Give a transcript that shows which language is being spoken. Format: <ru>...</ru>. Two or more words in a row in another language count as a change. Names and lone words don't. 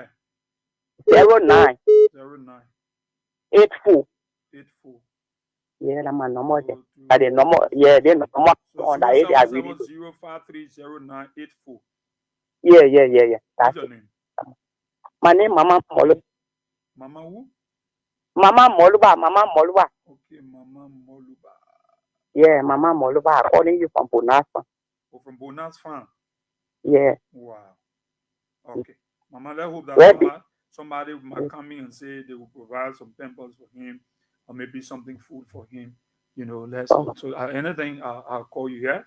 <en>09 84. Yeah, that's my number. The number, the number on the area. 0530984. Yeah. What's your name? My name Mama Moluba. Mama who? Mama Moluba. Okay, Mama Moluba. Yeah, Mama Moluba. I'm calling you from Bonas Farm. Oh, from Bonas Farm? Yeah. Wow. Okay. Mama, let's hope that somebody might come in and say they will provide some pampers for him or maybe something food for him. You know, so anything, I'll call you, yeah?</en>